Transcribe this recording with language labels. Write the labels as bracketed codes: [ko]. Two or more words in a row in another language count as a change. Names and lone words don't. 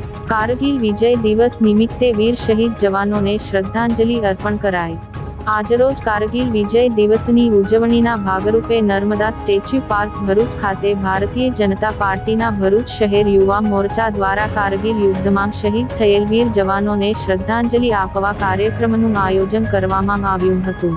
[gu] કારગિલ વિજય દિવસ નિમિત્તે વીર શહીદ જવાનોને શ્રદ્ધાંજલિ અર્પણ કરાઈ। આજરોજ કારગિલ વિજય દિવસની ઉજવણીના ભાગરૂપે નર્મદા સ્ટેચ્યુ પાર્ક ભરૂચ ખાતે ભારતીય જનતા પાર્ટીના ભરૂચ શહેર યુવા મોરચા દ્વારા કારગિલ યુદ્ધમાં શહીદ થયેલ વીર જવાનોને શ્રદ્ધાંજલિ આપવા કાર્યક્રમનું આયોજન કરવામાં આવ્યું હતું।